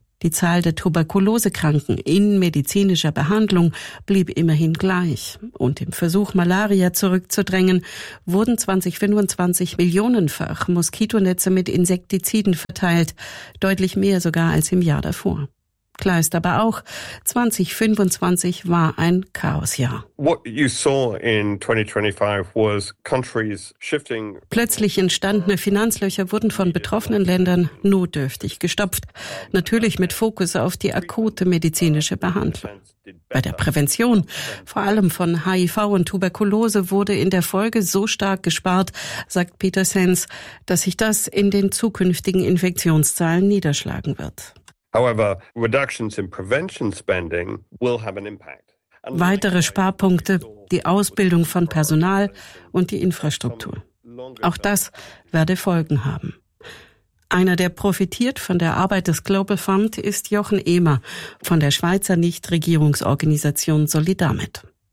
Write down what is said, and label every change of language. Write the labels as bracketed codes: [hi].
[de] Die Zahl der Tuberkulosekranken in medizinischer Behandlung blieb immerhin gleich. Und im Versuch, Malaria zurückzudrängen, wurden 2025 millionenfach Moskitonetze mit Insektiziden verteilt, deutlich mehr sogar als im Jahr davor. Klar ist aber auch, 2025 war ein Chaosjahr. [en] What you saw in 2025 was countries shifting. [de] Plötzlich entstandene Finanzlöcher wurden von betroffenen Ländern notdürftig gestopft. Natürlich mit Fokus auf die akute medizinische Behandlung. Bei der Prävention, vor allem von HIV und Tuberkulose, wurde in der Folge so stark gespart, sagt Peter Sands, dass sich das in den zukünftigen Infektionszahlen niederschlagen wird. [en] However, reductions in prevention spending will have an impact. [de] Weitere Sparpunkte, die Ausbildung von Personal und die Infrastruktur. Auch das werde Folgen haben. Einer, der profitiert von der Arbeit des Global Fund, ist Jochen Ehmer von der Schweizer Nichtregierungsorganisation Solidamed.